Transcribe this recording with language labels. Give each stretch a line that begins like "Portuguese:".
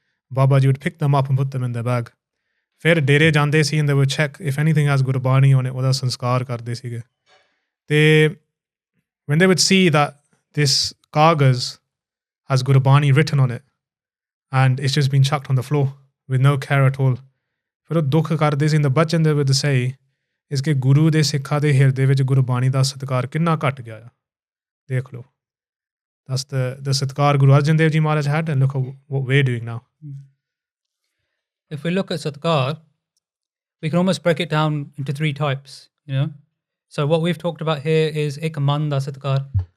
English: Baba Ji would pick them up and put them in their bag.
Punjabi: ਫਿਰ ਡੇਰੇ ਜਾਂਦੇ ਸੀ
English: and they would check if anything has Gurbani on it,
Punjabi: ਉਹਦਾ ਸੰਸਕਾਰ ਕਰਦੇ ਸੀਗੇ.
English: ਤੇ when they would see that this kagaz has Gurbani written on it and it's just been chucked on the floor with no care at all,
Punjabi: ਫਿਰ ਉਹ ਦੁੱਖ ਕਰਦੇ ਸੀ. ਬਚਨ ਦੇ
English: would say is
Punjabi: ਕਿ ਗੁਰੂ ਦੇ ਸਿੱਖਾਂ ਦੇ ਹਿਰਦੇ ਵਿੱਚ ਗੁਰਬਾਣੀ ਦਾ ਸਤਿਕਾਰ ਕਿੰਨਾ ਘੱਟ ਗਿਆ ਆ. ਦੇਖ ਲਓ,
English: that's the satkar Guru Arjan Dev Ji Maharaj had, and look what we're doing now. If we look at satkar, we can almost break it down into 3 types, you know. So what we've talked about here is
Punjabi: ek man da satkar.